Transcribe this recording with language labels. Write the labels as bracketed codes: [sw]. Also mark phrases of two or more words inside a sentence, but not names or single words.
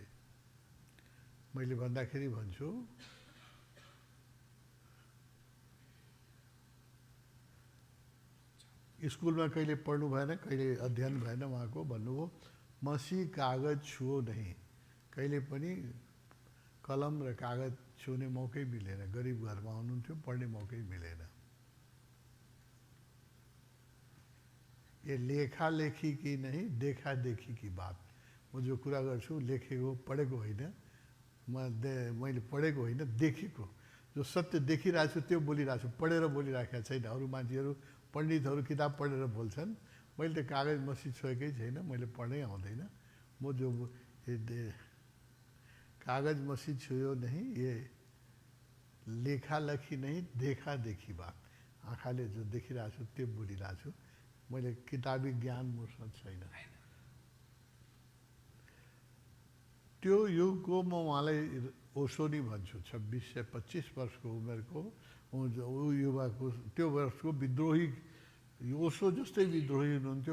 [ne] मैले भन्दाखेरि भन्छु, स्कुलमा कहिले पढ्नु भएन, कहिले अध्ययन भएन उहाँको। भन्नुभयो [hi] मसी कागज छुओ नहीं, [ne] कहिले पनि कलम र कागज छुने मौकै मिलेन। गरिब घरमा हुनुहुन्थ्यो, पढ्ने मौकै मिलेन। [hi] ये लेखालेखी की नहीं देखादेखी की बात। [ne] म जो कुरा गर्छु लेखेको पढेको होइन, मैले पढेको होइन, देखेको। जो सत्य देखिरहेको छु त्यो बोलिरहेको छु, पढेर बोलिराखेको छैन। अरू मान्छेहरू पण्डितहरू किताब पढेर बोल्छन्, मैले त कागज मसी छोएकै छैन, मैले पढ्नै आउँदैन। म जो [hi] कागज मसी छुयो नहीं, ये लेखालेखी नहीं देखादेखी बात। [ne] आँखाले जो देखिरहेको छु त्यो बोलिरहेको छु, मैले किताबी ज्ञान मसँग छैन। त्यो युगको म उहाँलाई ओशो नै भन्छु। 26 से 25 वर्षको उमेरको युवाको त्यो वर्षको विद्रोही, ओशो जस्तै विद्रोही हुनुहुन्थ्यो।